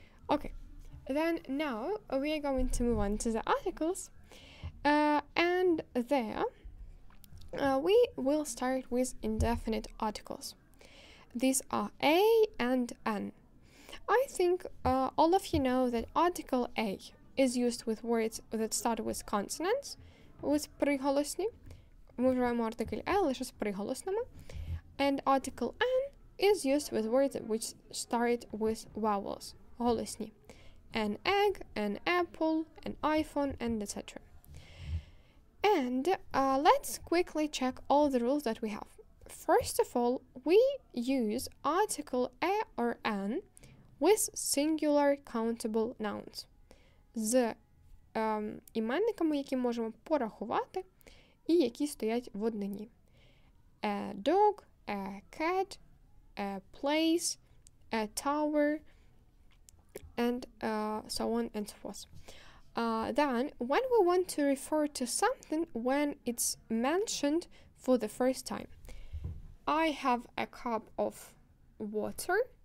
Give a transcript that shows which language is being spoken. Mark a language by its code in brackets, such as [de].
[en] Okay, then now we are going to move on to the articles, and there we will start with indefinite articles. These are a and an. I think all of you know that article a is used with words that start with consonants, with приголосні. [uk] Ми вживаємо артикль a лише з приголосними. [en] And article an is used with words which start with vowels, голосні. An egg, an apple, an iPhone, and etc. And let's quickly check all the rules that we have. First of all, we use article a or an with singular countable nouns. [uk] З іменниками, які можемо порахувати і які стоять в однині. [en] A dog, a cat, a place, a tower, and so on and so forth. Then, when we want to refer to something when it's mentioned for the first time, I have a cup of water.